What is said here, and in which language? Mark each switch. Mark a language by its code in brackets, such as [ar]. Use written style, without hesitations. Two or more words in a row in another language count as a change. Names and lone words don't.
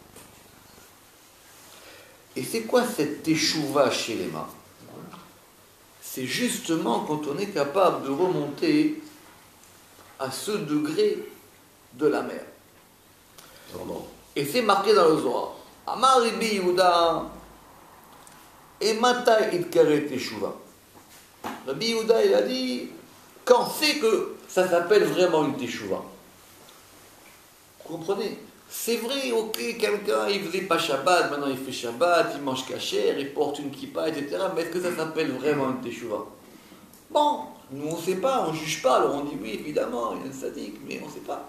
[fr] Et c'est quoi cette [he] תשובה שלמה? [fr] C'est justement quand on est capable de remonter à ce degré de la mer. Et c'est marqué dans le Zohar. [arc] אמר רבי יהודה ואימתי אקרי תשובה. [fr] Rabbi Yehuda, il a dit, quand c'est que ça s'appelle vraiment une Teshuvah? Vous comprenez? C'est vrai, ok, quelqu'un, il faisait pas Shabbat, maintenant il fait Shabbat, il mange kasher, il porte une kippa, etc. Mais est-ce que ça s'appelle vraiment une Teshuvah? Bon, nous on ne sait pas, on ne juge pas, alors on dit oui, évidemment, il y a un sadique, mais on ne sait pas.